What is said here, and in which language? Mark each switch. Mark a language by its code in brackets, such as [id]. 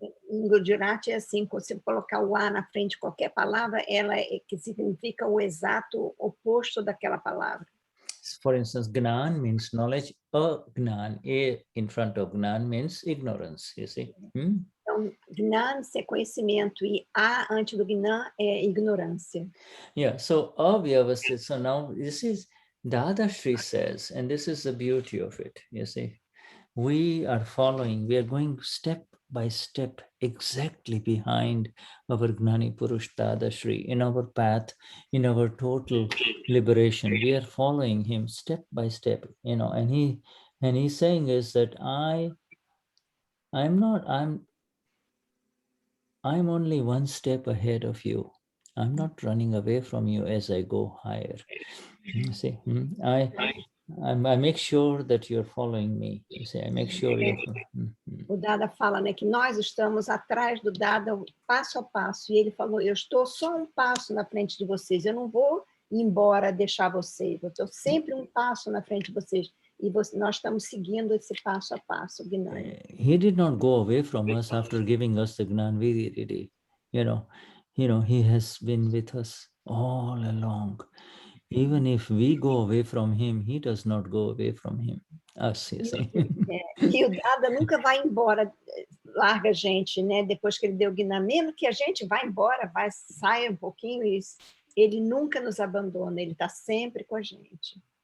[pt] Em Gujarati é assim, quando você colocar o A na frente de qualquer palavra, ela que significa o exato oposto daquela palavra. [en] For instance, Gnan means knowledge, Gnan, A in front of Gnan means ignorance, you see. [pt] Então, Gnan é conhecimento e A antes do Gnan é ignorância. [en] Yeah, so Avyavasthit, so now this is, Dadashri says, and this is the beauty of it, you see. We are going step by step exactly behind our Gnani Purush Dadashri in our path, in our total liberation. We are following him step by step, you know, and he's saying is that I'm only one step ahead of you. I'm not running away from you as I go higher. You see, I make sure that you're following me. You see, I make sure you're. [pt] O Dada fala, né, que nós estamos atrás do Dada passo a passo. E ele falou, eu estou só um passo na frente de vocês. Eu não vou ir embora deixar vocês. Eu estou sempre um passo na frente de vocês. E nós estamos seguindo esse passo a passo, Gnani. [en] He did not go away from us after giving us the Gnan Vidiri. You know, he has been with us all along. Even if we go away from him, he does not go away from us, you see. [pt] E o Dada nunca vai embora, larga a gente, né? Depois que ele deu o Gnan, mesmo que a gente vá embora, saia um pouquinho, ele nunca nos abandona, ele está sempre com a gente.